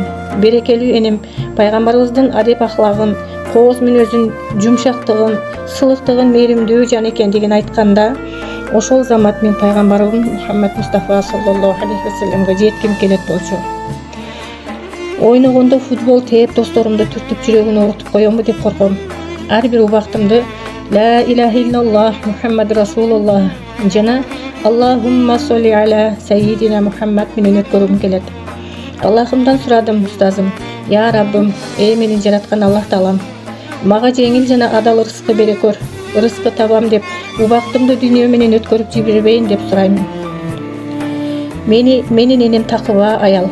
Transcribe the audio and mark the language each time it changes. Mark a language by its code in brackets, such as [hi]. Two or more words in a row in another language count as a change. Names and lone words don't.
[ky] Берекелүү энем пайгамбарыбыздын адеп ахлагын, кооз мүнөзүн, жумшактыгын, сылыктыгын, мээримдүү жан экендигин айтканда, ошол замат мен пайгамбарым Мухаммад Мустафа [ar] صلى الله عليه وسلم [ky] жетким келет болчу. Ойногондо футбол тээп досторумду түртүп жүрөгүн оорутуп коёмбу деп корком. Ар бир убактымды [ar] لا إله إلا الله محمد رسول الله [ky] жана [ar] اللهم صل على سيدنا محمد [ky] менен өткөргүм келет. Аллахымдан сурадым, устазым, я Раббым, мени жараткан Аллах Таалам, мага жеңил жана адал ырыскы бере көр. Ырыскы табам деп убактымды дүйнө менен өткөрүп жибербейин деп сурайм. Менин энем такыба аял.